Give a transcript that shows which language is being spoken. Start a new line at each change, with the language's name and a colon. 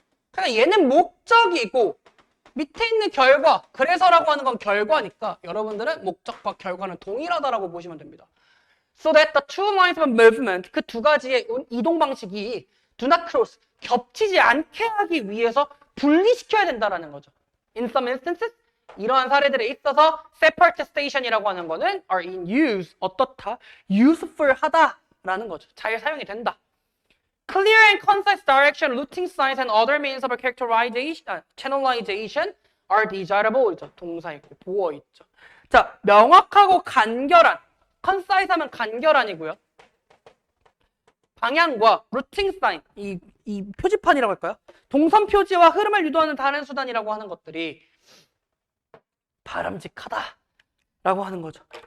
Korean: 그러니까 얘는 목적이고 밑에 있는 결과, 그래서라고 하는 건 결과니까 여러분들은 목적과 결과는 동일하다라고 보시면 됩니다.
English: So that the two lines of movement,
Korean: 그 두 가지의 이동 방식이
English: do not cross,
Korean: 겹치지 않게 하기 위해서 분리시켜야 된다라는 거죠.
English: In some instances,
Korean: 이러한 사례들에 있어서 separate station이라고 하는 거는
English: are in use,
Korean: 어떻다? useful 하다라는 거죠. 잘 사용이 된다.
English: Clear and concise direction, routing signs and other means of characterization, channelization are desirable.
Korean: 있죠. 동사 있고 보어 있죠. 자, 명확하고 간결한, concise 하면 간결한이고요. 방향과 routing sign, 이 표지판이라고 할까요? 동선 표지와 흐름을 유도하는 다른 수단이라고 하는 것들이 바람직하다라고 하는 거죠.